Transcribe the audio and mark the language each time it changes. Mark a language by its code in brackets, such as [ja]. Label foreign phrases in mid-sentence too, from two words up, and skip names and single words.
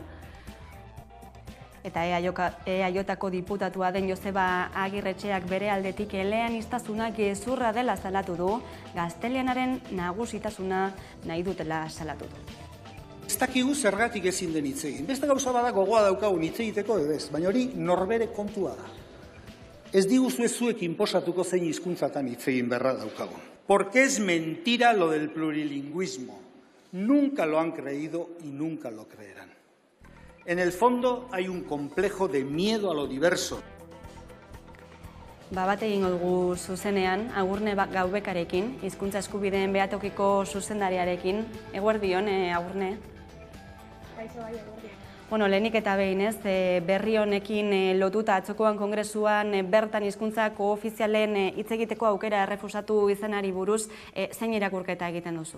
[eu] Eta EAJko diputatua den Joseba Agirretxeak bere aldetik eleaniztasuna gezurra dela salatu du, gaztelianaren nagusitasuna nahi dutela salatu du. Ez dakigu zergatik ezin den hitz egin. Beste gauza bada gogoa daukagun hitz egiteko edo ez, baina hori norbere kontua da. Ez diguzue zuek inposatuko zein hizkuntzatan hitz egin beharra daukagun. [es] Porque es mentira lo del plurilingüismo. Nunca lo han creído y nunca lo creerán. En el fondo hay un complejo de miedo a lo diverso. [eu] Bat egingo dugu zuzenean, Agurne Gaubekarekin, hizkuntza eskubideen behatokiko zuzendariarekin. Eguerdion, Agurne. Kaixo bai, eguerdion. Bueno, lehenik eta behin ez, berri honekin lotuta atzokoan kongresuan bertan hizkuntzako ofizialen hitz egiteko aukera errefusatu izanari buruz, zein irakurketa egiten duzu?